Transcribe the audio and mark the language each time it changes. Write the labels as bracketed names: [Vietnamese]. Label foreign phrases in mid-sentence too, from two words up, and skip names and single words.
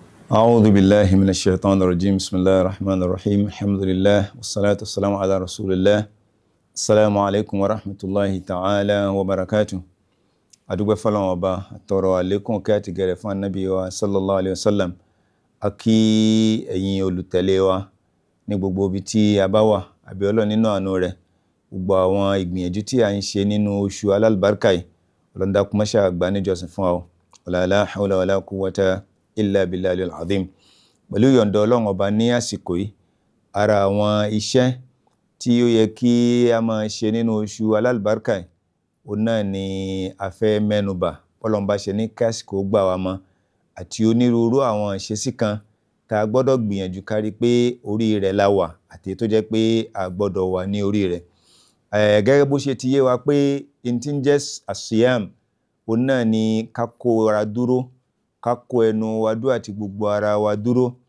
[Arabic] أعوذ بالله من الشيطان الرجيم بسم الله الرحمن الرحيم الحمد لله والصلاة والسلام على رسول الله السلام عليكم ورحمة الله تعالى وبركاته [Yoruba] adúpẹ́ fọ́lọ́run ọba àtọrọ àlékún kí àti gẹ̀rẹ̀ fún ànábì wa [Arabic] صلى الله عليه وسلم [Yoruba] a kí ẹ̀yin olùtẹ̀lé wa ní gbogbo ibi tí a bá wà àbí Ọlọ́run nínú àánú rẹ̀ gbogbo àwọn ìgbìyànjú tí a ń ṣe nínú oṣù alálùbáríkà yìí Ọlọ́run dákun má ṣe àgbà níjọsìn fún wa [Arabic] لا حول ولا قوة إلا بالله العظيم [Yoruba] pẹ̀lú ìyọ̀ǹda Ọlọ́run ọba ní àsìkò yìí ara àwọn iṣẹ́ tí ó yẹ kí a máa ṣe nínú oṣù alálùbáríkà yìí òun náà ni a fẹ́ mẹ́nubà Ọlọ́run bá ṣe ní kásìkò gbà wá mọ́ àti onírúurú àwọn ìṣesí kan tá a gbọ́dọ̀ gbìyànjú kárí pé orí rẹ̀ la wà àti tó jẹ́ pé a gbọ́dọ̀ wà ní orí rẹ̀ gẹ́gẹ́ bó ṣe ti yé wa pé n tí ń jẹ́ àsíyàm òun náà ni ká kó ara dúró ká kó ẹnu wa dúró àti gbogbo ara wa dúró